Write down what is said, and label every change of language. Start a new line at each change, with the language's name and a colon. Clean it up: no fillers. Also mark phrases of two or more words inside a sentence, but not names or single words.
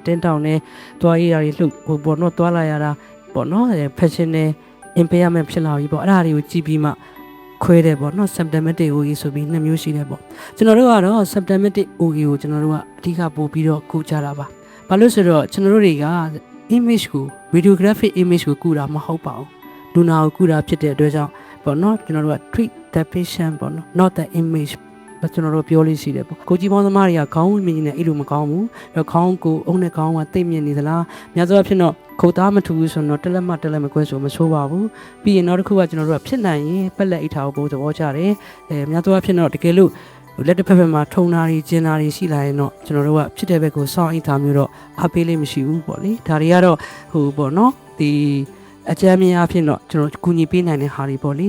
Burmese: တင်းတောင်နဲ့သွားရတာတွေလှုပ်ပေါ့နော်သွားလာရတာပေါ့နော်
English: professional impairment
Burmese: ဖြစ်လာပြီပေါ့အဲ့ဒါတွေကိုကြည့်ပြီးမှခွဲတယ်ပေါ့နော်
English: symptomatic OE
Burmese: ဆိုပြီးနှစ်မျိုးရှိတယ်ပေါ့ကျွန်တော်တို့ကတော့
English: symptomatic OE
Burmese: ကိုကျွန်တော်တို့ကအဓိကပို့ပြီးတော့ကုကြ တာပါဘာလို့ဆိုတော့ကျွန်တော်တို့တွေက image ကို
English: radiographic image
Burmese: ကိုကုတာမဟုတ်ပါဘူးလူနာကိုကုတာဖြစ်တဲ့အတွက်ကြောင့်ပေါ့နော်ကျွန်တော်တို့က
English: treat the patient
Burmese: ပေါ့နော်
English: not the image
Burmese: ကျွန်တော်တို့ပြောလို့ရှိတယ်ပေါ့ကိုကြီးပေါင်းသမားတွေကခေါင်းမြင်နေအဲ့လိုမကောင်းဘူးအဲ့ခေါင်းကိုအုံနဲ့ခေါင်းကတိတ်မြင့်နေသလားများသောအားဖြင့်တော့ခုတ်သားမထူဘူးဆိုတော့တက်လက်မကွဲဆိုမဆိုးပါဘူးပြီးရင်နောက်တစ်ခုကကျွန်တော်တို့ကဖြစ်နိုင်ရင်ပက်လက်အိတ်ထားဖို့သဘောကျတယ်များသောအားဖြင့်တော့တကယ်လို့လက်တစ်ဖက်မှာထုံတာတွေကျင်တာတွေရှိလာရင်တော့ကျွန်တော်တို့ကဖြစ်တဲ့ဘက်ကိုစောင့်အိတ်ထားမျိုးတော့အားပေးလေးမရှိဘူးပေါ့လေဒါတွေကတော့ပေါ့နော်ဒီအကြမ်းမြင်အဖြစ်တော့ကျွန်တော်ကူညီပေးနိုင်တဲ့ဟာတွေပေါ့လေ